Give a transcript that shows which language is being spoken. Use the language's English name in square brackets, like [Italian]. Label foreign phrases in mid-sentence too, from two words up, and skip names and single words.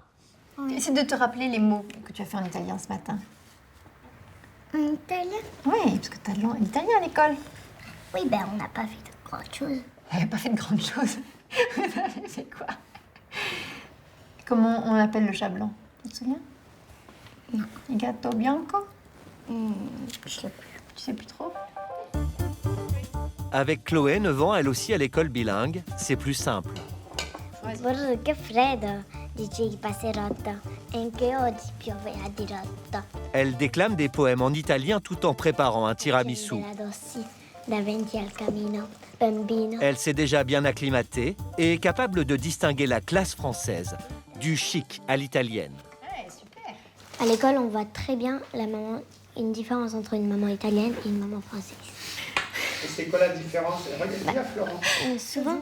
[French] Essaie de te rappeler les mots que tu as fait en italien ce matin. En italien? Oui, parce que tu as l'italien à l'école. Oui, ben on n'a pas fait de grandes choses. Elle n'a pas fait de grandes choses. Vous avez fait quoi? Comment on appelle le chat blanc? Tu te souviens? Non. [Italian] Il gatto bianco? [French] Je sais plus. Tu sais plus trop? Avec Chloé, 9 ans, elle aussi à l'école bilingue, c'est plus simple. [Italian] Guarda che freddo, dicevi passerotto. Anche oggi piove a dirotto. [French] Elle déclame des poèmes en italien tout en préparant un tiramisu. [Italian] Adossi davanti al camino, bambino. [French] Elle s'est déjà bien acclimatée et est capable de distinguer la classe française du chic à l'italienne. À l'école, on voit très bien une différence entre une maman italienne et une maman française. Et c'est quoi la différence? Regarde bien, Florent.